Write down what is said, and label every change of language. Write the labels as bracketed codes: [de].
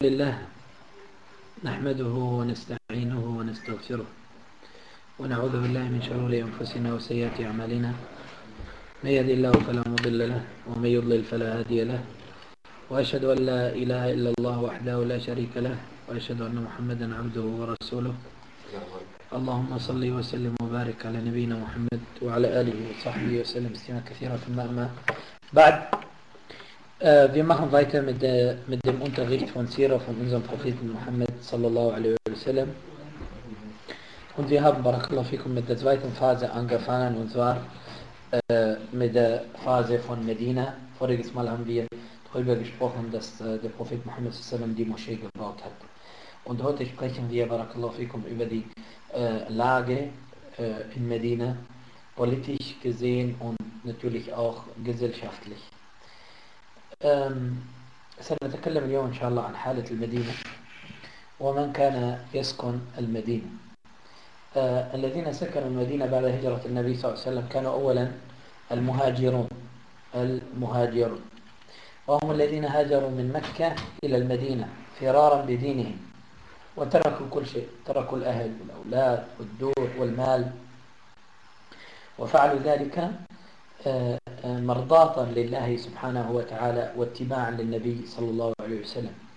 [ar] لله نحمده ونستعينه ونستغفره ونعوذ بالله من شرور أنفسنا وسيئات أعمالنا، من يهده الله فلا مضل له ومن يضلل فلا هادي له، وأشهد أن لا إله إلا الله وحده لا شريك له، وأشهد أن محمدا عبده ورسوله. اللهم صل وسلم وبارك على نبينا محمد وعلى آله وصحبه وسلم تسليما كثيرا. ثم بعد، [de] wir machen weiter mit dem Unterricht von Sira von unserem Propheten Muhammad sallallahu alaihi wa sallam. Und wir haben, barakallahu fikum, mit der zweiten Phase angefangen, und zwar mit der Phase von Medina. Voriges Mal haben wir darüber gesprochen, dass der Prophet Muhammad sallallahu alaihi wa sallam die Moschee gebaut hat. Und heute sprechen wir, barakallahu fikum, über die Lage in Medina, politisch gesehen und natürlich auch gesellschaftlich. [ar] سنتكلم اليوم إن شاء الله عن حالة المدينة ومن كان يسكن المدينة. الذين سكنوا المدينة بعد هجرة النبي صلى الله عليه وسلم كانوا أولا المهاجرون، وهم الذين هاجروا من مكة إلى المدينة فرارا بدينهم، وتركوا كل شيء، تركوا الأهل والأولاد والدور والمال، وفعلوا ذلك مرضاة لله سبحانه وتعالى واتباعا للنبي صلى الله عليه وسلم.